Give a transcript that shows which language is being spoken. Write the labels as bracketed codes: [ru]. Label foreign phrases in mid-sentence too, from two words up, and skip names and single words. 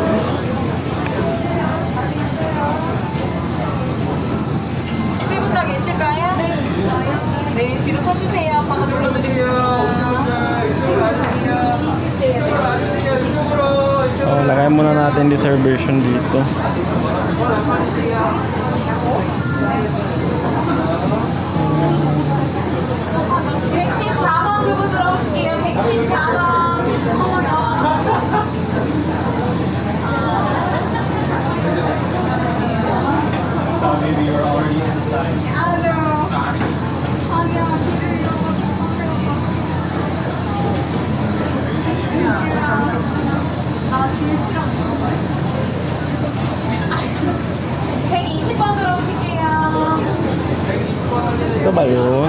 [ko] 세 분 다 계실까요? 네. 네, 뒤로 서주세요. 번호 불러드릴게요. [tl] Oh, lagay muna natin reservation dito. [ko] 114번 그분 들어오실게요. 114번. [en] Maybe you're already inside. [tl] Ito ba yun?